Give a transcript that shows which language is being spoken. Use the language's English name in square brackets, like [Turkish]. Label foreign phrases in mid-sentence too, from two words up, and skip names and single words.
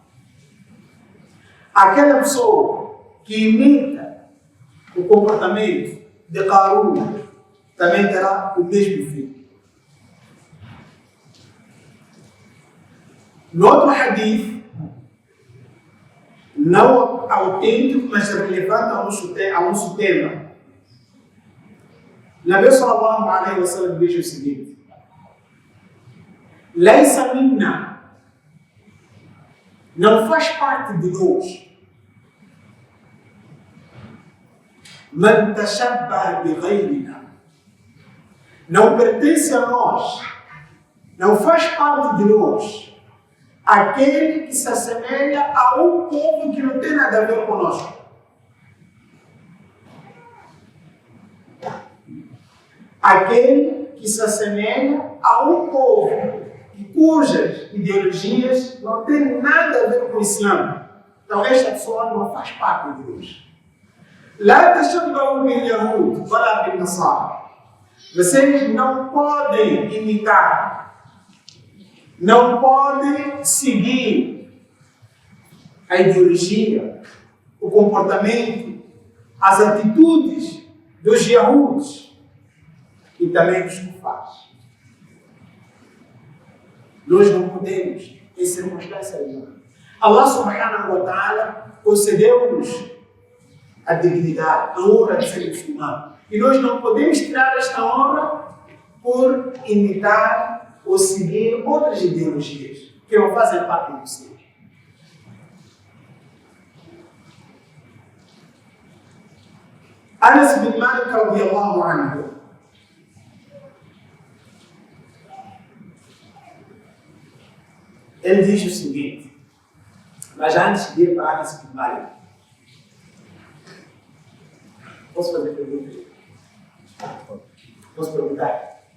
[Portuguese] Aquela pessoa que imita o comportamento de Qarun também terá o mesmo fim. No outro hadith, não autêntico, mas relevante ao nosso tema, Nabi [Arabic] صلى الله عليه وسلم [Portuguese] diz o seguinte: [Arabic] ليس منا, [Portuguese] não faz parte de nós, [Arabic] من تشبه بغيرنا, [Portuguese] não pertence a nós, não faz parte de nós aquele que se assemelha a um povo que não tem nada a ver conosco. Aquele que se assemelha a um povo cujas ideologias não têm nada a ver com o Islã. Então esta pessoa não faz parte de nós. [Arabic] لا تشبهوا باليهود ولا بالنصارى. [Portuguese] Vocês não podem imitar, não podem seguir a ideologia, o comportamento, as atitudes dos Yahuds e também dos Kufars. Nós não podemos, em circunstância nenhuma. Allah [Arabic] سبحانه وتعالى [Portuguese] concedeu-nos a dignidade, a honra de ser muçulmano. E nós não podemos tirar esta honra por imitar ou seguir outras ideologias que não fazem parte do Islã. [Arabic] Anas bin Malik رضي الله عنه, [Portuguese] ele diz o seguinte, mas antes de ir para Anas bin Malik, posso fazer perguntas? Posso perguntar?